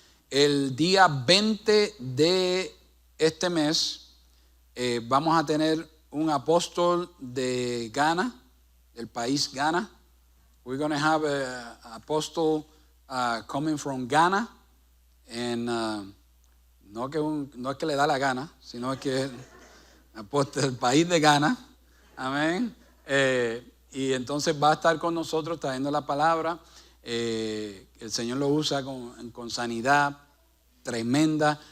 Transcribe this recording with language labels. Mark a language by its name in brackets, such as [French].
[Spanish] El día 20 de este mes vamos a tener un apóstol de Ghana, del país Ghana. [English] We're going to have an apostle coming from Ghana. [Spanish] And no es que le da la gana, sino que es apóstol del país de Ghana. Amén. Y entonces va a estar con nosotros trayendo la palabra. El Señor lo usa con sanidad tremenda.